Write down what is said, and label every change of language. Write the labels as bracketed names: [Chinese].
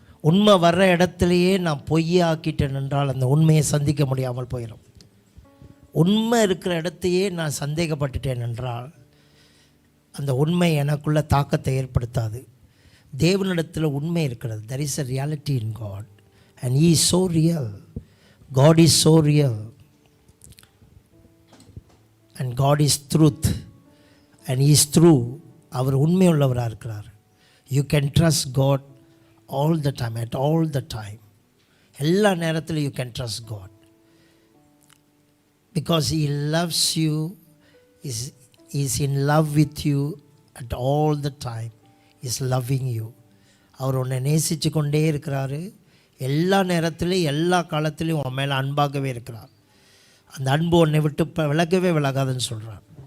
[Tamil] உண்மை வர்ற இடத்துலையே நான் பொய்யை ஆக்கிட்டேன் என்றால் அந்த உண்மையை சந்திக்க முடியாமல் போயிடும். உண்மை இருக்கிற இடத்தையே நான் சந்தேகப்பட்டுட்டேன் என்றால் அந்த உண்மை எனக்குள்ள தாக்கத்தை ஏற்படுத்தாது. தேவனிடத்தில் உண்மை இருக்கிறது. [English] there is a reality in God and he is so real. God is so real and God is truth and he is true. [Tamil] அவர் உண்மை உள்ளவராக இருக்கிறார். [English] you can trust God all the time, at all the time. [Tamil] எல்லா நேரத்திலும் [English] you can trust God because he loves you, is in love with you at all the time. is loving you. [Tamil] அவர் உன்னை நேசித்து கொண்டே இருக்கிறாரு. எல்லா நேரத்திலையும் எல்லா காலத்திலையும் உன் மேலே அன்பாகவே இருக்கிறார். அந்த அன்பு உன்னை விட்டு விலகவே விலகாதுன்னு சொல்கிறார்.